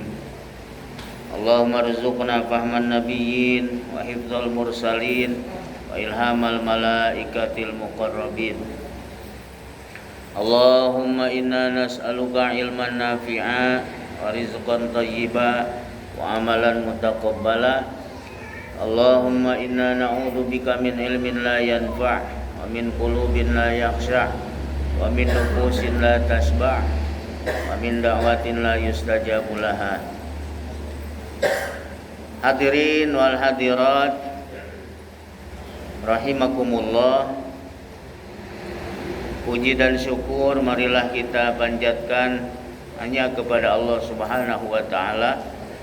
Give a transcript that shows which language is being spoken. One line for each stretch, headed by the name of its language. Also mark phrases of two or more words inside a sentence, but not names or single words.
Arabic: اللهم ارزقنا فهم النبيين وحفظ المرسلين وإلهام الملائكة المقربين. اللهم إنا نسألك علما نافعا ورزقا طيبا وعملا متقبلا. اللهم إنا نعوذ بك من علم لا ينفع ومن قلوب لا تخشع ومن نفوس لا تشبع ومن دعوة لا يستجاب لها. الحاضرين والحاضرات رحمكم الله,
Indonesian: puji dan syukur marilah kita panjatkan hanya kepada Allah
Arabic: سبحانه وتعالى